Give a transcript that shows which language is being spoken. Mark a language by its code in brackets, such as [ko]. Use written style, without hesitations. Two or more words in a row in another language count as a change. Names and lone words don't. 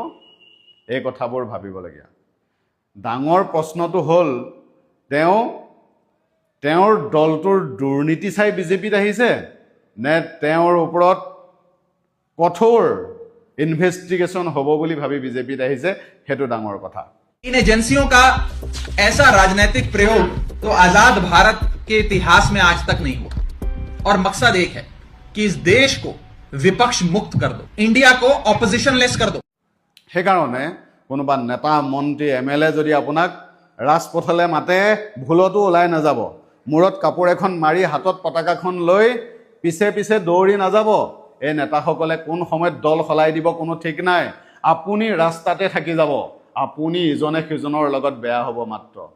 [as] এই কথাবোৰ ভাবিবলগীয়া। ডাঙৰ প্ৰশ্নটো হ'ল তেওঁৰ দলটোৰ দুৰ্নীতি চাই বিজেপিত আহিছে নে তেওঁৰ ওপৰত কঠোৰ ইনভেষ্টিগেশ্যন হ'ব বুলি ভাবি বিজেপিত আহিছে, সেইটো ডাঙৰ কথা। [hi] इन एजेंसियों का ऐसा राजनीतिक प्रयोग तो आजाद भारत के इतिहास में आज तक नहीं हुआ, और मकसद एक है कि इस देश को विपक्ष मुक्त कर दो, इंडिया को [en] opposition less [hi] कर दो। [as] সেইকাৰণে কোনোবা নেতা, মন্ত্ৰী, MLA যদি আপোনাক ৰাজপথলৈ মাতে, ভুলতো ওলাই নাযাব। মূৰত কাপোৰ এখন মাৰি হাতত পতাকাখন লৈ পিছে পিছে দৌৰি নাযাব। এই নেতাসকলে কোন সময়ত দল সলাই দিব কোনো ঠিক নাই। আপুনি ৰাস্তাতে থাকি যাব, আপুনি ইজনে সিজনৰ লগত বেয়া হ'ব মাত্ৰ।